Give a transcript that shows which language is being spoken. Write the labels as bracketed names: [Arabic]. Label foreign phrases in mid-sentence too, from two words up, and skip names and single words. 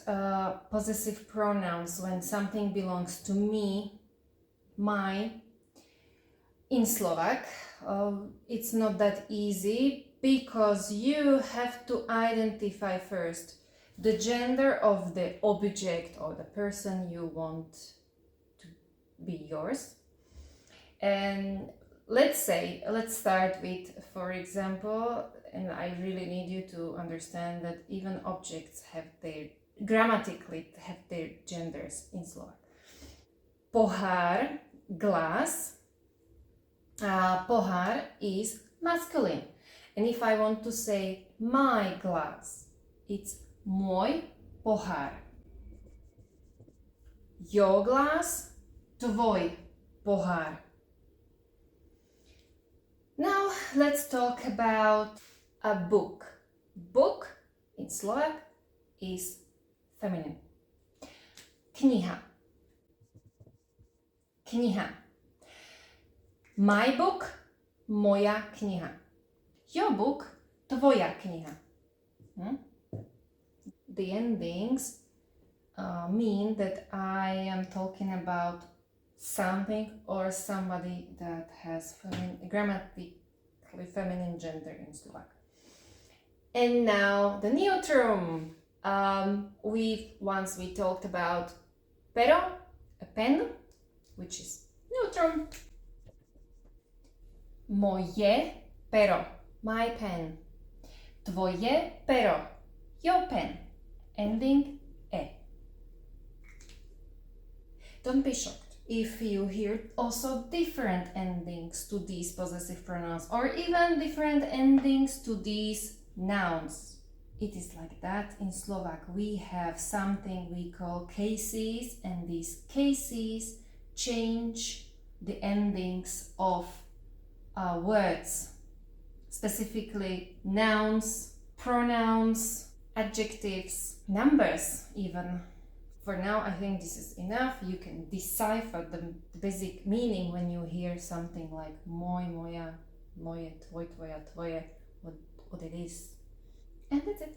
[English] Possessive pronouns when something belongs to me, mine. In Slovak, it's not that easy because you have to identify first the gender of the object or the person you want to be yours. And let's start with, for example, and I really need you to understand that even objects have grammatically have their genders in Slovak. [Slovak] Pohár, [English] glass. Pohár is masculine. And if I want to say my glass, it's [Slovak] môj pohár. [English] Your glass, [Slovak] tvoj pohár. [English] Now let's talk about a book. Book in Slovak is feminine. [Slovak] Kniha. Kniha. [English] My book, [Slovak] moja kniha. [English] Your book, [Slovak] tvoja kniha. [English] The endings mean that I am talking about something or somebody that has grammatically feminine gender in Slovak. And now the neutrum. Once we talked about [Slovak] pero, [English] a pen, which is neutrum. Moje pero, my pen. [Slovak] Tvoje pero, [English] your pen. Ending e. Don't be shocked if you hear also different endings to these possessive pronouns or even different endings to these nouns. It is like that. In Slovak we have something we call cases, and these cases change the endings of words, specifically nouns, pronouns, adjectives, numbers even. For now, I think this is enough. You can decipher the basic meaning when you hear something like [Slovak] môj, moja, moje, tvoj, tvoja, tvoje, [English] what it is. And that's it.